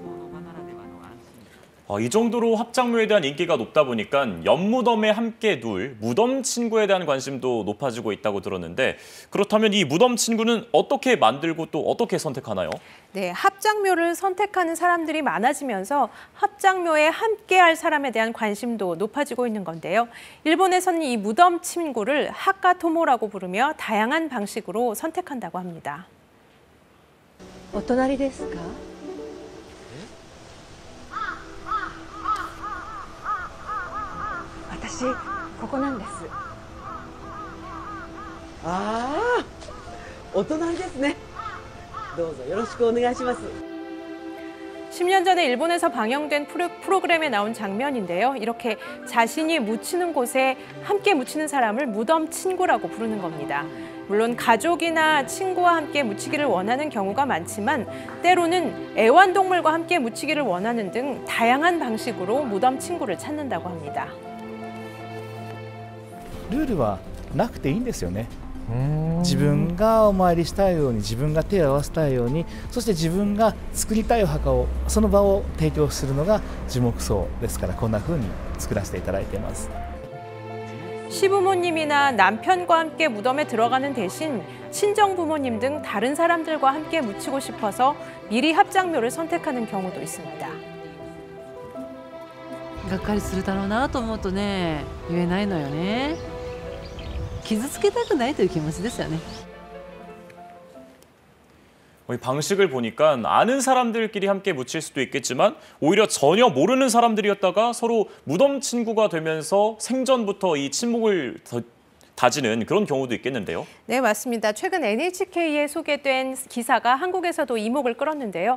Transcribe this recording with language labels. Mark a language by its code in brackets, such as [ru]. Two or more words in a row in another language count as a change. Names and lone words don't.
[ko] 이 정도로 합장묘에 대한 인기가 높다 보니까 연무덤에 함께 둘 무덤 친구에 대한 관심도 높아지고 있다고 들었는데, 그렇다면 이 무덤 친구는 어떻게 만들고 또 어떻게 선택하나요? 네, 합장묘를 선택하는 사람들이 많아지면서 합장묘에 함께할 사람에 대한 관심도 높아지고 있는 건데요. 일본에서는 이 무덤 친구를 하카토모라고 부르며 다양한 방식으로 선택한다고 합니다. [ja] お隣ですか? 私ここなんです。お隣ですね。どうぞよろしくお願いします。 [ko] 10년 전에 일본에서 방영된 프로그램에 나온 장면인데요. 이렇게 자신이 묻히는 곳에 함께 묻히는 사람을 무덤 친구라고 부르는 겁니다. 물론 가족이나 친구와 함께 묻히기를 원하는 경우가 많지만 때로는 애완동물과 함께 묻히기를 원하는 등 다양한 방식으로 무덤 친구를 찾는다고 합니다. [ja] ルールはなくていいんですよね。自分がお参りしたいように、自分が手を合わせたいように、そして自分が作りたいお墓を、その場を提供するのが樹木葬ですから、こんな風に作らせていただいています。 [ko] 시부모님이나 남편과 함께 무덤에 들어가는 대신 친정 부모님 등 다른 사람들과 함께 묻히고 싶어서 미리 합장묘를 선택하는 경우도 있습니다. [ja] がっかりするだろうなと思うとね、言えないのよね。傷つけたくないという気持ちですよね。 [ko] 방식을 보니까 아는 사람들끼리 함께 묻힐 수도 있겠지만 오히려 전혀 모르는 사람들이었다가 서로 무덤 친구가 되면서 생전부터 이 친목을 다지는 그런 경우도 있겠는데요. 네, 맞습니다. 최근 NHK에 소개된 기사가 한국에서도 이목을 끌었는데요.